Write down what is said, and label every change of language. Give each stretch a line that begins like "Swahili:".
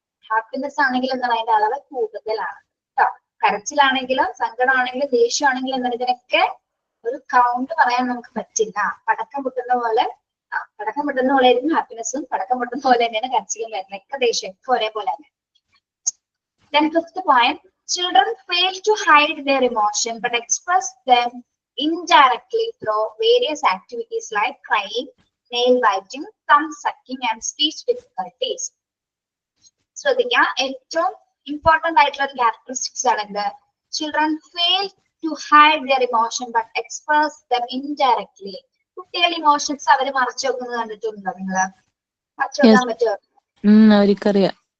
Malayalam: Happiness ആണെങ്കിലും എന്താണ് അതിന്റെ അളവ് കൂടുതലാണ് കേട്ടോ. കരച്ചിലാണെങ്കിലും സങ്കടമാണെങ്കിലും ദേഷ്യമാണെങ്കിലും എന്താണ് ഇതിനൊക്കെ ഒരു കൗണ്ട് പറയാൻ നമുക്ക് പറ്റില്ല. പടക്കം പൊട്ടുന്ന പോലെ ആയിരിക്കും ഹാപ്പിനെസ്സും, പടക്കം പൊട്ടുന്ന പോലെ തന്നെയാണ് കരച്ചിലും വരുന്നത്. ഒക്കെ ദേഷ്യം ഒക്കെ ഒരേപോലെ തന്നെ.
English: Then fifth point, children fail to hide their emotion but express them indirectly through various activities like crying, nail biting, thumb sucking and speech difficulties.
Malayalam: ശ്രദ്ധിക്കുക, ഏറ്റവും ഇമ്പോർട്ടന്റ് ആയിട്ടുള്ള ഒരു ക്യാരക്ടറിസ്റ്റിക്സ് ആണ് എന്ത്?
English: Children fail to hide their emotion but express them indirectly.
Malayalam: കുട്ടികളുടെ emotions അവര് മറച്ചു വെക്കുന്നത് കണ്ടിട്ടുണ്ടോ നിങ്ങള്? മറച്ചു വെക്കാൻ പറ്റുമോ? അവർക്കറിയാം.